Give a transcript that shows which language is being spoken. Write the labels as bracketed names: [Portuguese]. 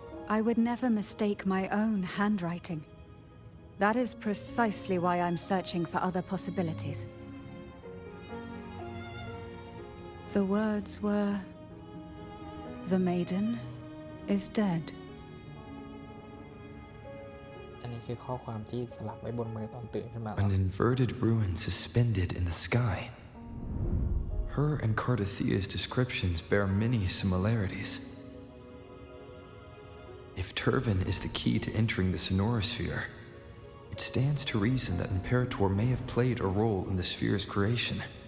[English] I would never mistake my own handwriting. That is precisely why I'm searching for other possibilities. The words were, "The maiden is dead." [Thai] อันนี้คือข้อความที่สลักไว้บนมือตอนตื่นขึ้นมา [English] An inverted ruin suspended in the sky. Her and Cardathia's descriptions bear many similarities. If Turvin is the key to entering the Sonorosphere, it stands to reason that Imperator may have played a role in the sphere's creation.